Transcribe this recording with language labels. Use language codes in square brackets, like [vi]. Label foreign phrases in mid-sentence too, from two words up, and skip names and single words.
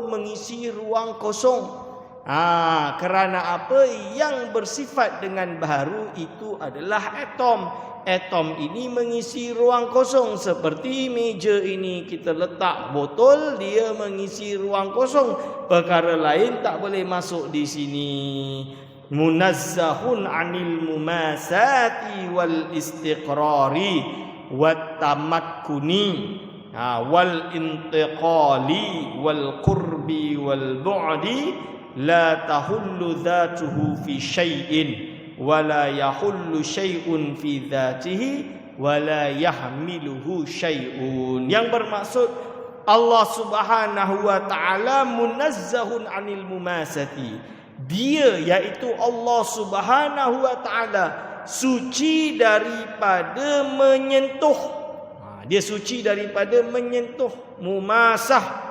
[ms] Mengisi ruang kosong. Kerana apa? Yang bersifat dengan baharu itu adalah atom. Atom ini mengisi ruang kosong. Seperti meja ini, kita letak botol, dia mengisi ruang kosong. Perkara lain tak boleh masuk di sini. [ar] منزه عن المماسة والاستقرار والتمكن والانتقال والقرب والبعد، لا تحل ذاته في شيء ولا يحل شيء في ذاته ولا يحمله شيء. [ms] Yang bermaksud Allah [ar] سبحانه وتعالى منزه عن المماسة. [ms] Dia, iaitu Allah [ar] سبحانه وتعالى, [ms] suci daripada menyentuh. Dia suci daripada menyentuh, mumasah.